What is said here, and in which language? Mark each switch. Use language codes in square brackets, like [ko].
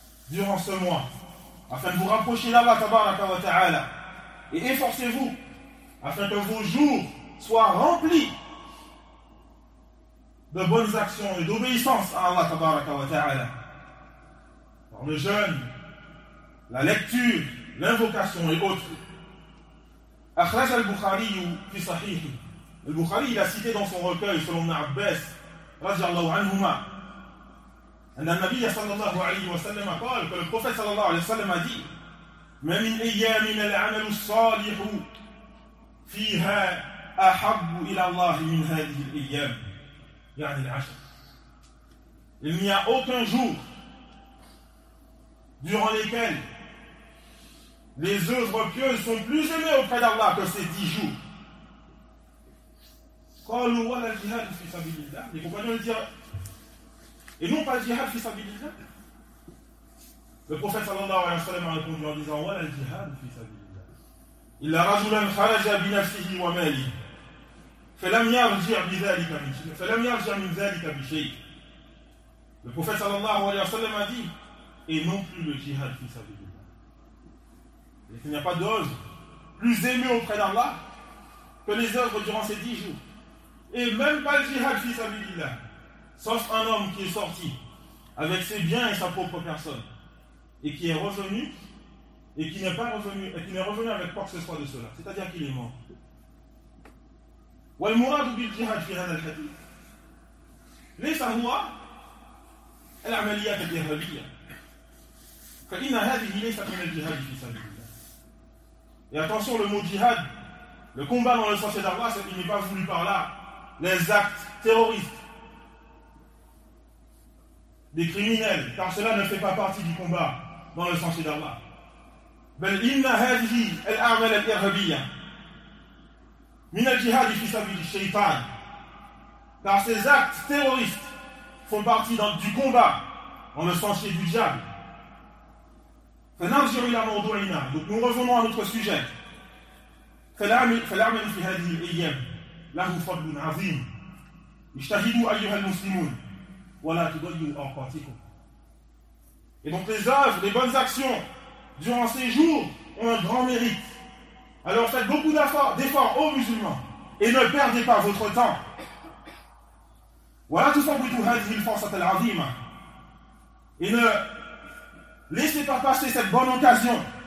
[fr] durant ce mois afin de vous rapprocher d'Allah تبارك وتعالى et efforcez-vous afin que vos jours soient remplis de bonnes actions et d'obéissance à Allah tabaraka wa ta'ala. Par le jeûne, la lecture, l'invocation et autres. Akhraj al-Bukhari fi sahih. Al-Bukhari a cité dans son recueil selon Abbas radiallahu anhuma, un Nabi sallallahu alayhi wa sallam a dit que le prophète sallallahu alayhi wa sallam a dit « [ar] Ma min ayyamin al-amalu salihu » فيها أحب إلى الله من هذه الأيام يعني العشر. [fr] Il n'y a aucun jour durant lesquels les œuvres pieuses sont plus aimées auprès d'Allah que ces 10 jours. [ar] قالوا ولا الجهاد في سبيل الله. [fr] Les compagnons le disent. Et non pas le jihad في سبيل الله. Le prophète sallallahu alayhi wa sallam a répondu en disant [ar] ولا الجهاد في سبيل الله. إلا رجلا خرج بنفسه وماله فلم يرجع بذلك من شيء فلم يرجع من ذلك بشيء. [fr] Le prophète sallallahu alayhi wa sallam a dit et non plus le jihad fi sabilillah. Il n'y a pas d'œuvre plus aimée auprès d'Allah que les œuvres durant ces 10 jours. Et même pas le jihad fi sabilillah. Sauf un homme qui est sorti avec ses biens et sa propre personne et qui est revenu. Et qui n'est pas revenu, et qui n'est revenu avec quoi que ce soit de cela, c'est-à-dire qu'il est mort. [ar] والمراد بالجهاد في هذا الحديث ليس هو العمليات الإرهابية فإن هذه ليست من الجهاد في سبيل الله. [fr] Et attention, le mot jihad, le combat dans le sens d'Allah, c'est qu'il n'est pas voulu par là les actes terroristes des criminels, car cela ne fait pas partie du combat dans le sens d'Allah. [ar] بل إن هذه الأعمال الإرهابية من الجهاد في سبيل الشيطان [fr] car ces actes terroristes font partie dans, du combat en le sensier du diable. [ar] فنرجع إلى موضوعنا. [fr] Donc nous revenons à notre sujet. [ar] فالعمل في هذه الأيام له فضل عظيم. اجتهدوا أيها المسلمون ولا تضيعوا أوقاتكم. [fr] Et donc les œuvres, les bonnes actions durant ces jours ont un grand mérite. Alors faites beaucoup d'efforts aux musulmans et ne perdez pas votre temps. Voilà tout ça pour tout hadith force à l'avim. Et ne laissez pas passer cette bonne occasion.